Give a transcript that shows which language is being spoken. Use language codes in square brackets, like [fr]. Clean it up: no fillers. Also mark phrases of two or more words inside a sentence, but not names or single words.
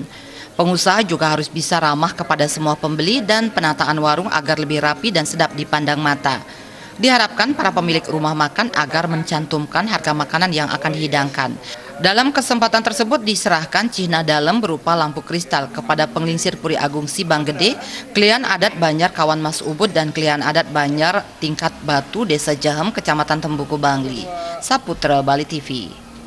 [id] Pengusaha juga harus bisa ramah kepada semua pembeli dan penataan warung agar lebih rapi dan sedap dipandang mata. Diharapkan para pemilik rumah makan agar mencantumkan harga makanan yang akan dihidangkan. Dalam kesempatan tersebut diserahkan cihna dalam berupa lampu kristal kepada Penglingsir Puri Agung Sibang Gede, Klian Adat Banyar Kawan Mas Ubud dan Klian Adat Banyar Tingkat Batu Desa Jahem Kecamatan Tembuku Bangli. Saputra Bali TV.